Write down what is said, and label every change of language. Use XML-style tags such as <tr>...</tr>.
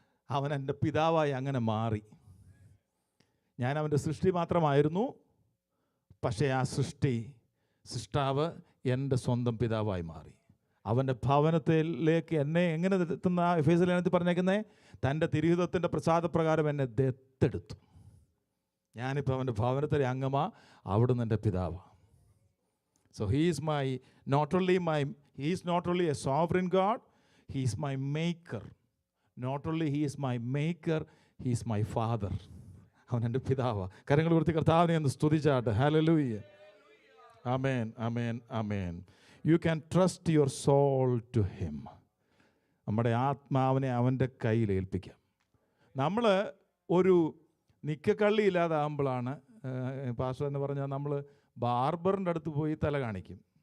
<ml>അവൻ എൻ്റെ പിതാവായി അങ്ങനെ മാറി. ഞാൻ അവൻ്റെ സൃഷ്ടി മാത്രമായിരുന്നു, പക്ഷേ ആ സൃഷ്ടാവ് എൻ്റെ സ്വന്തം പിതാവായി മാറി. അവൻ്റെ ഭവനത്തിലേക്ക് എന്നെ എങ്ങനെ എത്തുന്ന എഫേസ്യ ലേഖനത്തിൽ പറഞ്ഞേക്കുന്നത്? തൻ്റെ തിരുഹിതത്തിൻ്റെ പ്രസാദപ്രകാരം എന്നെ ദത്തെടുത്തു. ഞാനിപ്പോൾ അവൻ്റെ ഭവനത്തിലെ അംഗമാ. അവിടുന്ന് എൻ്റെ പിതാവാണ്.</ml> <en>So he is not only a sovereign God, he is my maker. Not only he is my maker, he is my father.</en> <ml>അവൻ എൻ്റെ പിതാവാ. കരങ്ങൾ ഉയർത്തി കർത്താവിനെ ഒന്ന് സ്തുതിച്ചാട്ടെ. Hallelujah. Amen, amen, amen.</ml> <en>You can trust your soul to him.</en> <ml>നമ്മുടെ ആത്മാവിനെ അവൻ്റെ കയ്യിൽ ഏൽപ്പിക്കാം. നമ്മൾ ഒരു നിക്കക്കള്ളി ഇല്ലാതാകുമ്പോഴാണ്, പാസ്റ്റർ എന്ന് പറഞ്ഞാൽ നമ്മൾ ബാർബറിൻ്റെ അടുത്ത് പോയി തല കാണിക്കും.</ml>